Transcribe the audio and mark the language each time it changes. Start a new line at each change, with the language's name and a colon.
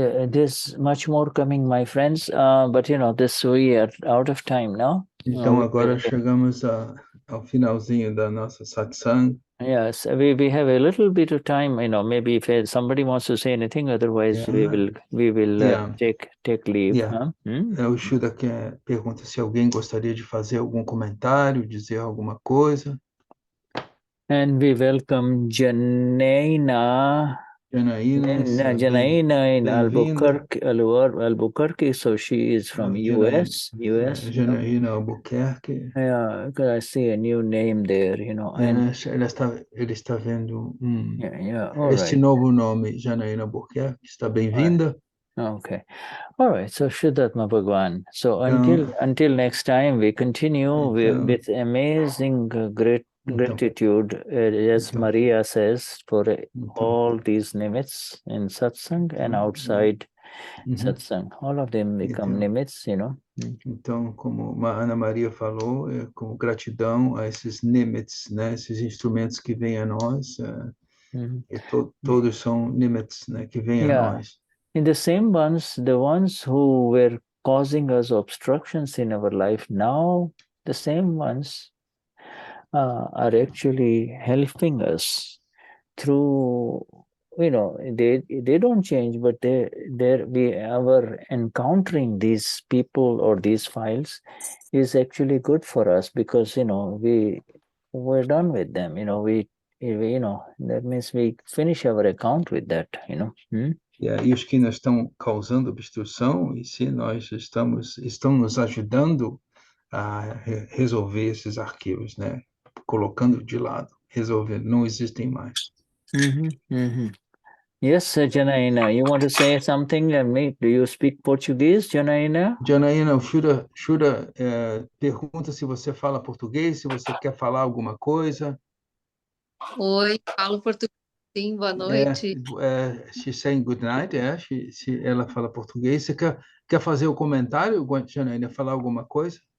English: There's much more coming, my friends, but we are out of time now.
Portuguese: Então agora chegamos ao finalzinho da nossa satsang.
English: Yes, we have a little bit of time, maybe if somebody wants to say anything, otherwise we will take leave.
Portuguese: O Shuddha pergunta se alguém gostaria de fazer algum comentário, dizer alguma coisa.
English: And we welcome Janena Janaína in
Portuguese: bem-vinda.
English: Albuquerque, so she is from US.
Portuguese: Janaína Albuquerque.
English: Yeah, because I see a new name there, and
Portuguese: Ele está vendo
English: all
Portuguese: novo nome, Janaína Albuquerque. Está bem-vinda.
English: Okay. All right. So Shuddhatma Bhagwan. So until next time, we continue with amazing gratitude, as Maria says, for all these nimitz in satsang and outside satsang. All of them become nimitz,
Portuguese: Então, como a Ana Maria falou, com gratidão a esses nimitz, né, esses instrumentos que vêm a nós, e todos são nimitz, né, que vêm a nós.
English: In the same ones, the ones who were causing us obstructions in our life, now the same ones are actually helping us through, they don't change, but our encountering these people or these files is actually good for us, because we're done with them. That means we finish our account with that.
Portuguese: E os que nos estão causando obstrução, e se nós estão nos ajudando a resolver esses arquivos, né? Colocando de lado, resolver, não existem mais.
English: Yes, Janaína, you want to say something? Do you speak Portuguese, Janaína?
Portuguese: Janaína, o Shura pergunta se você fala português, se você quer falar alguma coisa. Oi, falo português, sim, boa noite.
English: She's saying good night,
Portuguese: ela fala português. Você quer fazer o comentário, Janaína, falar alguma coisa?